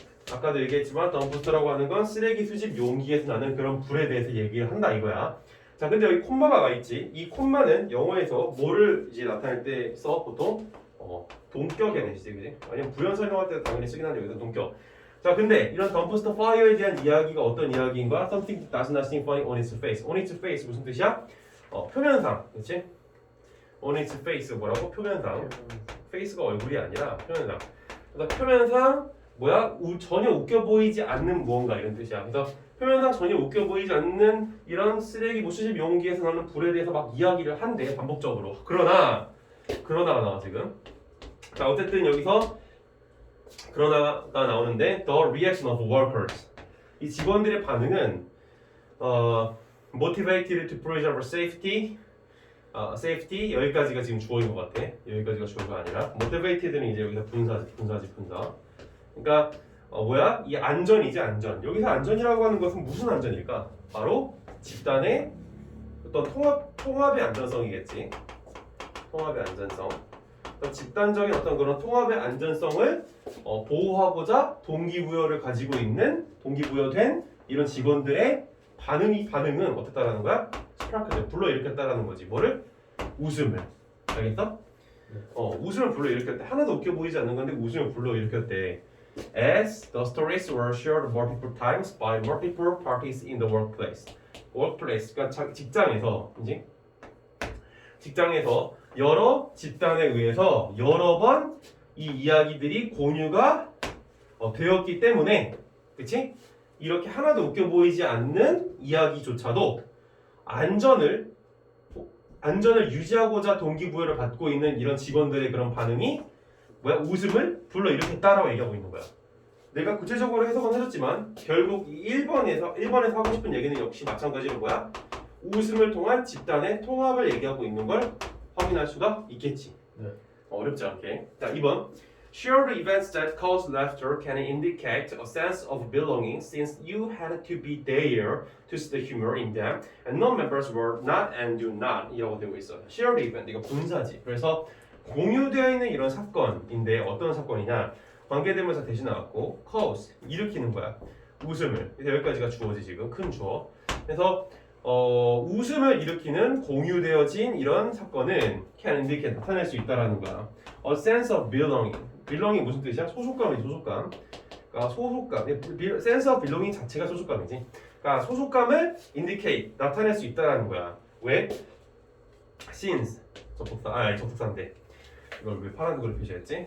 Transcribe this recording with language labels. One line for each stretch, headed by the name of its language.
Korean: 아까도 얘기했지만 dumpster라고 하는 건 쓰레기 수집 용기에서 나는 그런 불에 대해서 얘기를 한다 이거야. 자, 근데 여기 콤마가 가 있지. 이 콤마는 영어에서 뭐를 이제 나타낼 때 써? 보통 동격에 대시지, 그지? 아니면 부연 설명할 때 당연히 쓰긴 한데 여기서 동격. 자, 근데 이런 dumpster fire에 대한 이야기가 어떤 이야기인가?
English: Something does not seem funny on its face. On its face
Korean: 무슨 뜻이야? 표면상, 그렇지?
English: On its face 뭐라고?
Korean: 표면상. face가 얼굴이 아니라 표면상. 그래서 표면상 뭐야? 전혀 웃겨 보이지 않는 무언가 이런 뜻이야. 그래서 표면상 전혀 웃겨 보이지 않는 이런 쓰레기 뭐 수집 용기에서 나는 불에 대해서 막 이야기를 한대 반복적으로. 그러나가 나와 지금. 자, 어쨌든 여기서 그러나가 나오는데
English: the reaction of workers.
Korean: 이 직원들의 반응은
English: motivated to preserve safety.
Korean: safety 여기까지가 지금 주어인 것 같아. 여기까지가 주어가 아니라 motivated는 이제 여기서 분사지. 그러니까 뭐야? 이 안전이지 안전. 여기서 안전이라고 하는 것은 무슨 안전일까? 바로 집단의 어떤 통합의 안전성이겠지. 통합의 안전성. 집단적인 어떤 그런 통합의 안전성을 보호하고자 동기부여를 가지고 있는 동기부여된 이런 직원들의 반응은 어땠다라는 거야? 스파크를 불러일으켰다라는 거지. 뭐를? 웃음을. 알겠어? 웃음을 불러일으켰대. 하나도 웃겨 보이지 않는 건데 웃음을 불러일으켰대.
English: As the stories were shared multiple times by multiple parties in the workplace.
Korean: workplace, 그러니까 직장에서, 그지? 직장에서 여러 집단에 의해서 여러 번 이 이야기들이 공유가 되었기 때문에, 그치? 이렇게 하나도 웃겨 보이지 않는 이야기조차도 안전을 유지하고자 동기부여를 받고 있는 이런 직원들의 그런 반응이 웃음을 불러일으켰다라고 얘기하고 있는 거야. 내가 구체적으로 해석은 해줬지만 결국 이 1번에서 하고 싶은 얘기는 역시 마찬가지로 웃음을 통한 집단의 통합을 얘기하고 있는 걸 확인할 수가 있겠지. 네. 어렵지 않게. 자, 2번.
English: Shared events that cause laughter can indicate a sense of belonging since you had to be there to see the humor in them and non-members were not and do not
Korean: 이라고 되고 있어.
English: Shared event,
Korean: 이거 분사지. 그래서 공유되어 있는 이런 사건인데 어떤 사건이냐? 관계대명사 대신 나왔고 cause, 일으키는 거야. 웃음을. 그래서 여기까지가 주어지 지금 큰 주어. 그래서 웃음을 일으키는 공유되어진 이런 사건은
English: can indicate
Korean: 나타낼 수 있다라는 거야.
English: A sense of belonging. belonging
Korean: 무슨 뜻이야? 소속감이지, 소속감. 그러니까 소속감.
English: sense of belonging
Korean: 자체가 소속감이지. 그러니까 소속감을 indicate 나타낼 수 있다라는 거야. 왜? since 접속사인데 이걸 왜 파란 색으로 표시했지?